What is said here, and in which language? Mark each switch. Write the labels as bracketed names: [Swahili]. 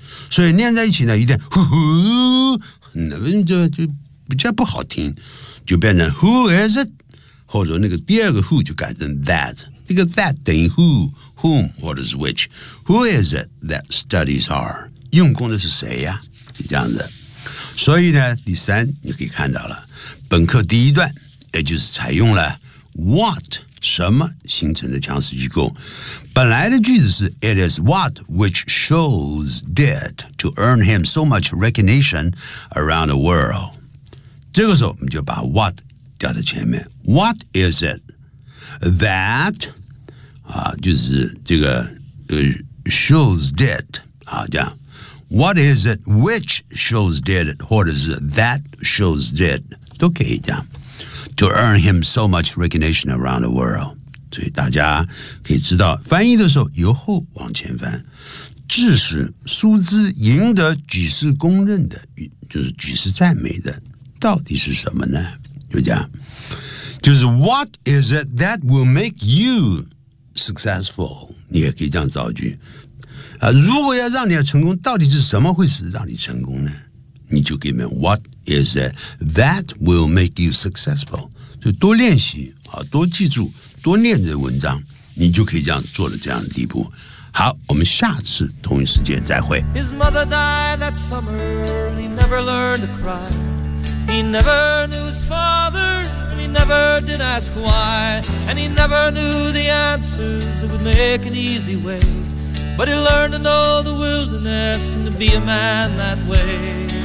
[Chinese] 所以念在一起呢，有点呼呼，那就比较不好听，就变成 [English] Who is it， [Chinese] 或者那个第二个 Who 就改成 That， 那个 That 等于 Who， Whom， What is which， [English] Who is it that studies hard， [Chinese] 用功的是谁呀、啊？就这样子。所以呢，第三你可以看到了，本课第一段也就是采用了 What 什么形成的强势机构。本来的句子是 [English] It is what which Scholes did to earn him so much recognition around the world。 [Chinese] 这个时候我们就把 [English] what [Chinese] 掉在前面， [English] What is it that、啊、就是这个、Scholes did、啊、这样 What is it which Scholes did [Chinese] 或者是 [English] that Scholes did [Chinese] 都可以这样 [English] to earn him so much recognition around the world。 [Chinese] 所以大家可以知道，翻译的时候由后往前翻，致使苏兹赢得举世公认的，就是举世赞美的，到底是什么呢？就这样，就是 [English] What is it that will make you successful？ [Chinese] 你也可以这样造句啊。如果要让你要成功，到底是什么会是让你成功呢？你就给他们 [English] What is it that will make you successful？ [Chinese] 就多练习啊，多记住。多念这文章，你就可以这样做了这样的地步。好，我们下次同一时间再会。 [English] His mother died that summer, he never learned to cry. He never knew his father, and he never did ask why. And he never knew the answers that would make an easy way. But he learned to know the wilderness and to be a man that way.